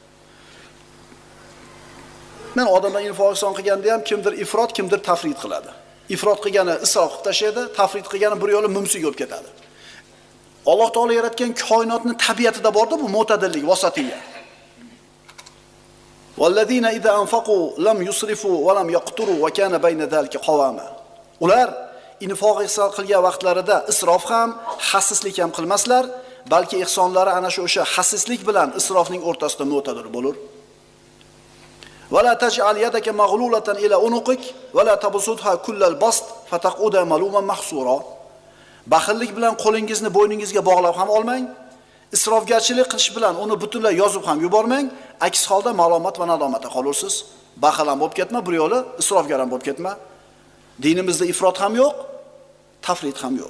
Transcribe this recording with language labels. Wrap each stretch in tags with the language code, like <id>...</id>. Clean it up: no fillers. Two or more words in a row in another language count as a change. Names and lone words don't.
<uz>Men odamlar info-oson qilganda ham kimdir ifrot, kimdir tafrid qiladi. Ifrot qilgani isrof qilib tashlaydi, tafrid qilgani bir yo'li mumsiga olib ketadi. Alloh taolo yaratgan koinotning tabiatida borda bu mo'tadillik, vasatiyya.</uz> <ar>وَالَّذِينَ إِذَا أَنْفَقُوا لَمْ يُسْرِفُوا وَلَمْ يَقْتُرُوا وَكَانَ بَيْنَ ذَلِكَ قَوَامًا.</ar> <uz>Ular infoq ihson qilgan vaqtlarida isrof ham, xasislik ham qilmaslar, balki ihsonlari ana shu o'sha xasislik bilan isrofning o'rtasida mo'tadil bo'lur.</uz> <ar>وَلَا تَجْعَلْ يَدَكَ مَغْلُولَةً إِلَى عُنُقِكَ وَلَا تَبْسُطْهَا كُلَّ الْبَسْطِ فَتَقْعُدَ مَلُومًا مَحْسُورًا.</ar> <uz>Baxillik bilan qo'lingizni bo'yningizga bog'lab ham olmang. Isrofgarchilik qilish bilan uni butunlay yozib ham yubormang. Aks holda malomat va nadomatda qolursiz. Baxil ham bo'lib ketma, bir yo'li isrofgar ham bo'lib ketma. Dinimizda ifrot ham yo'q, tafrit ham yo'q.</uz>